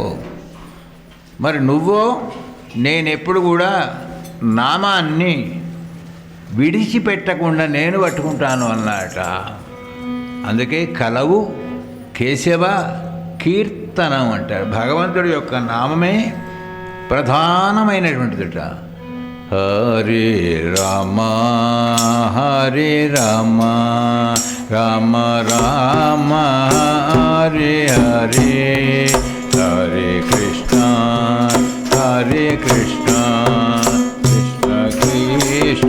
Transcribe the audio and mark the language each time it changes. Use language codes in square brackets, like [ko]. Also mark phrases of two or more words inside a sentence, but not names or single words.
[te] మరి నువ్వో నేనెప్పుడు కూడా నామాన్ని విడిచిపెట్టకుండా నేను పట్టుకుంటాను అన్నట. అందుకే [sa] కలవు కేశవ కీర్తనం [te] అంటారు. భగవంతుడి యొక్క నామమే ప్రధానమైనటువంటిదిట. [sa] హరే రామ హరే రామ రామ రామ హరే హరే, హరే కృష్ణ హరే కృష్ణ కృష్ణ కృష్ణ